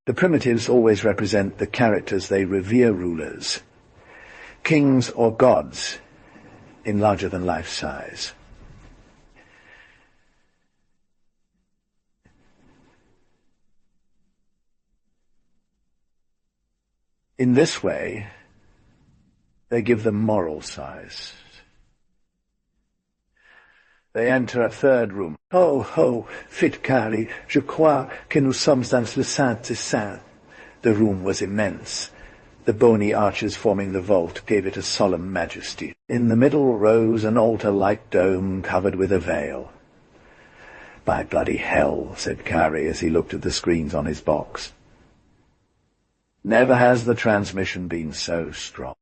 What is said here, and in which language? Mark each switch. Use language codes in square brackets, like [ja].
[en] "The primitives always represent the characters they revere, rulers, kings or gods, in larger-than-life size." In this way, they give them moral size. They enter a third room. [fr] "Oh, fit Carrie, je crois que nous sommes dans le Saint des Saints." [en] The room was immense. The bony arches forming the vault gave it a solemn majesty. In the middle rose an altar-like dome covered with a veil. "By bloody hell," said Carrie as he looked at the screens on his box. "Never has the transmission been so strong."